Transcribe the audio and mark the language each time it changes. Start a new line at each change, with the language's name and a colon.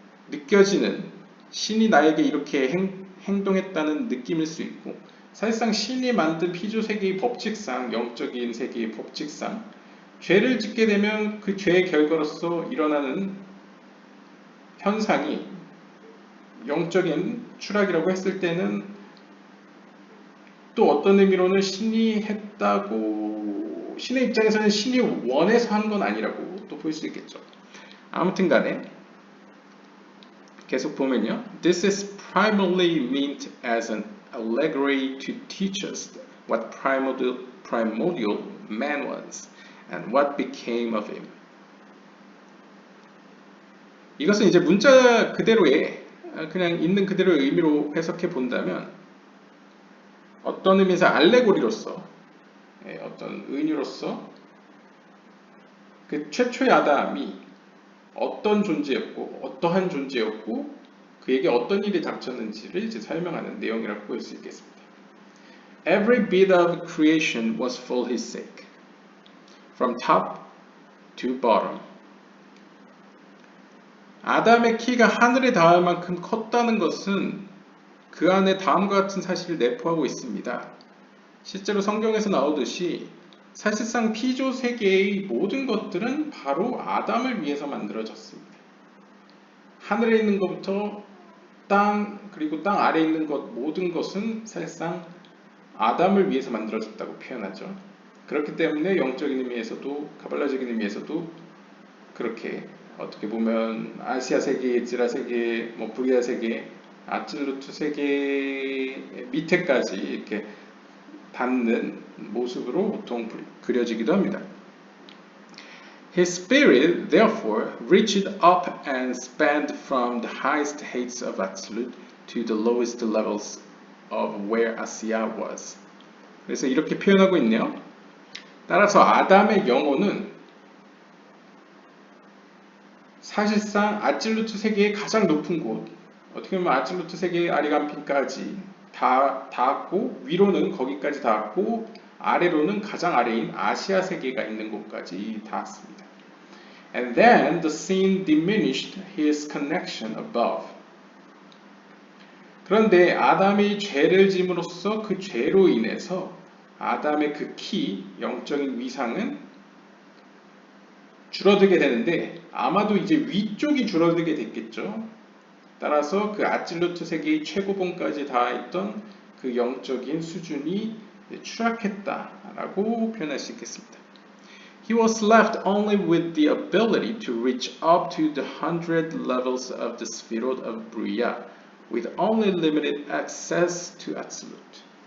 Korean: 느껴지는 신이 나에게 이렇게 행동했다는 느낌일 수 있고 사실상 신이 만든 피조세계의 법칙상 영적인 세계의 법칙상 죄를 짓게 되면 그 죄의 결과로서 일어나는 현상이 영적인 추락이라고 했을 때는 또 어떤 의미로는 신이 했다고 신의 입장에서는 신이 원해서 한 건 아니라고 또 볼 수 있겠죠. 아무튼 간에 계속 보면요.
English: This is primarily meant as an allegory to teach us what primordial man was and what became of him.
Korean: 이것은 이제 문자 그대로의 그냥 있는 그대로의 의미로 해석해 본다면 어떤 의미에서 알레고리로서 어떤 은유로서 그 최초의 아담이 어떤 존재였고 어떠한 존재였고 그에게 어떤 일이 닥쳤는지를 이제 설명하는 내용이라고 볼 수 있겠습니다.
English: Every bit of creation was for his sake, from top to bottom.
Korean: 아담의 키가 하늘에 닿을 만큼 컸다는 것은 그 안에 다음과 같은 사실을 내포하고 있습니다. 실제로 성경에서 나오듯이 사실상 피조 세계의 모든 것들은 바로 아담을 위해서 만들어졌습니다. 하늘에 있는 것부터 땅 그리고 땅 아래에 있는 것 모든 것은 사실상 아담을 위해서 만들어졌다고 표현하죠. 그렇기 때문에 영적인 의미에서도 가발라적인 의미에서도 그렇게 어떻게 보면 아시아 세계, 에즈라 세계, 브리아 세계, 아찔루트 세계 밑에까지 이렇게 닿는 모습으로 보통 그려지기도 합니다.
English: His spirit therefore reached up and spanned from the highest heights of Absolute to the lowest levels of where Asiya was.
Korean: 그래서 이렇게 표현하고 있네요. 따라서 아담의 영혼은 사실상 아찔루트 세계의 가장 높은 곳, 어떻게 보면 아찔루트 세계의 아리간핀까지 다 닿았고 위로는 거기까지 닿았고 아래로는 가장 아래인 아시아 세계가 있는 곳까지 닿았습니다.
English: And then the sin diminished his connection above.
Korean: 그런데 아담이 죄를 짐으로써 그 죄로 인해서 아담의 그 키, 영적인 위상은 줄어들게 되는데 아마도 이제 위쪽이 줄어들게 됐겠죠. 따라서 그 아찔루트 세계의 최고봉까지 닿아있던 그 영적인 수준이 추락했다라고 표현할 수 있겠습니다.
English: He was left only with the ability to reach up to the 100 levels of the Sphirot of Bria, with only limited access to Absolute.